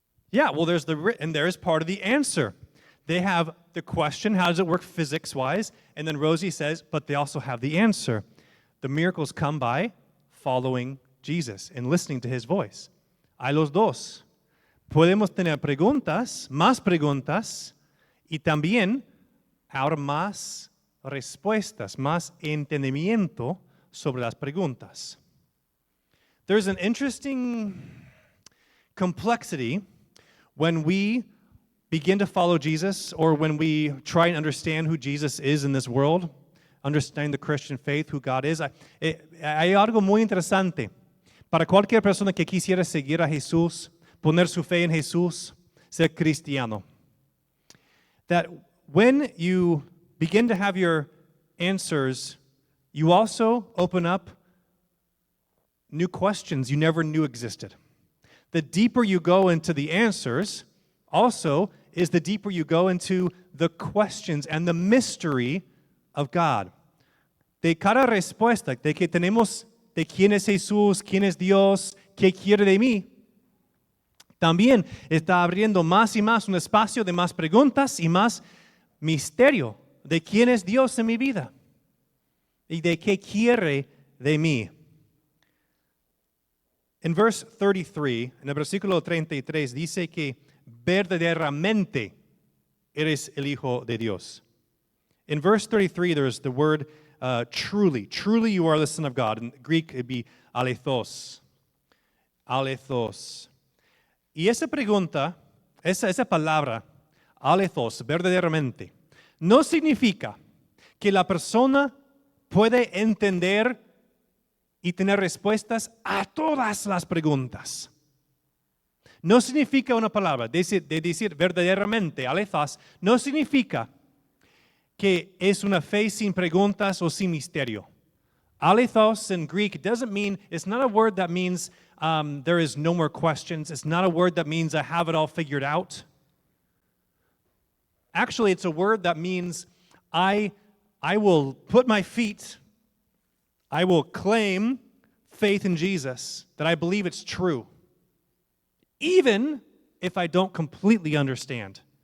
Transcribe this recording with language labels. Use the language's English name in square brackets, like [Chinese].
[English] Yeah, well, there's part of the answer. They have the question, how does it work physics-wise? And then Rosie says, but they also have the answer. The miracles come by following Jesus and listening to his voice. [Spanish] Hay los dos. Podemos tener preguntas, más preguntas, y también ahora más respuestas, más entendimiento sobre las preguntas. [English] There's an interesting complexity when we begin to follow Jesus, or when we try and understand who Jesus is in this world, understanding the Christian faith, who God is. [Spanish] Hay algo muy interesante para cualquier persona que quisiera seguir a Jesús, poner su fe en Jesús, ser cristiano. [English] That when you begin to have your answers, you also open up new questions you never knew existed. The deeper you go into the answers, also, is the deeper you go into the questions and the mystery of God. [Spanish] De cada respuesta de que tenemos de quién es Jesús, quién es Dios, qué quiere de mí, también está abriendo más y más un espacio de más preguntas y más misterio de quién es Dios en mi vida y de qué quiere de mí. En verse 33, en el versículo 33, dice que verdaderamente eres el Hijo de Dios. [English] In verse 33, there's the word truly. Truly you are the Son of God. In Greek, it'd be alethos. Alethos. [Spanish] Y esa pregunta, esa palabra, alethos, verdaderamente, no significa que la persona puede entender y tener respuestas a todas las preguntas. No significa una palabra, de decir verdaderamente, aleithos, no significa que es una fe sin preguntas o sin misterio. [English] Aleithos in Greek doesn't mean, it's not a word that means there is no more questions. It's not a word that means I have it all figured out. Actually, it's a word that means I will put my feet, I will claim faith in Jesus, that I believe it's true, even if I don't completely understand.